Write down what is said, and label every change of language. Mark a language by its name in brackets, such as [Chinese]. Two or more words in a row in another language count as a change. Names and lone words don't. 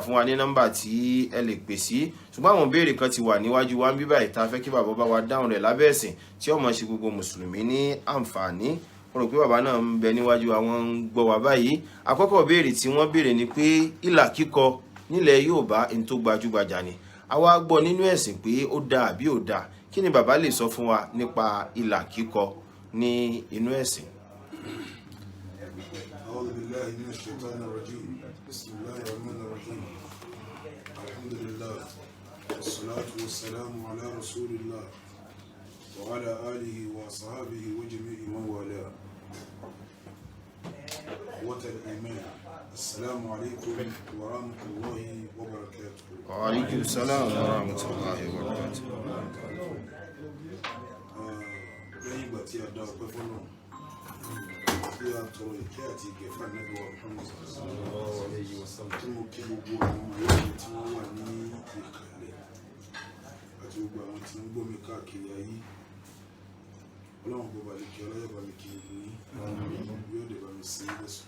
[Yoruba] fún wa ní nọ́mbà tí ẹ lè pè sí ṣùgbọ́n àwọn béèrè kan ti wà níwájú wa ń bí báyìí tá a fẹ́ kí bàbá bá wa dáhùn rẹ̀ lábẹ́ ẹ̀sìn tí ó máa ṣe gbogbo mùsùlùmí ní àǹfààní mo rò pé bàbá náà ń bẹ níwájú àwọn ń gbọ́ wá báyìí àkọ́kọ́ béèrè tí wọ́n béèrè ni pé ìlà kíkọ nílẹ̀ Yorùbá ẹni tó gbajúgbajà ni àwa gbọ́ nínú ẹ̀sìn pé ó dáa àbí ò dáa kí ni bàbá lè sọ fún wa nípa ìlà kíkọ ní inú ẹ̀sìn. [Arabic] أعوذ بالله من الشيطان الرجيم بسم الله الرحمن الرحيم الحمد لله والصلاة والسلام على رسول الله وعلى آله وصحابه وجميع من والاه إخوة الإيمان السلام عليكم ورحمة الله وبركاته. وعليكم السلام ورحمة الله وبركاته. [Yoruba] lẹ́yìn ìgbà tí a dá ọpẹ́ fọ́nà tí a tọrọ ìkẹ́ àti ìgẹ̀ fún Ànábì wa Muhammad tí mo kí gbogbo àwọn ọmọ yẹn tí wọ́n wà ní ìkàlẹ̀ àti gbogbo àwọn tí ń gbómi káàkiri ayé Ọlọ́run bó balẹ̀ kí ọlọ́yẹ̀ bá mi kí ní yóò dé bá mi sí lẹ́sùn.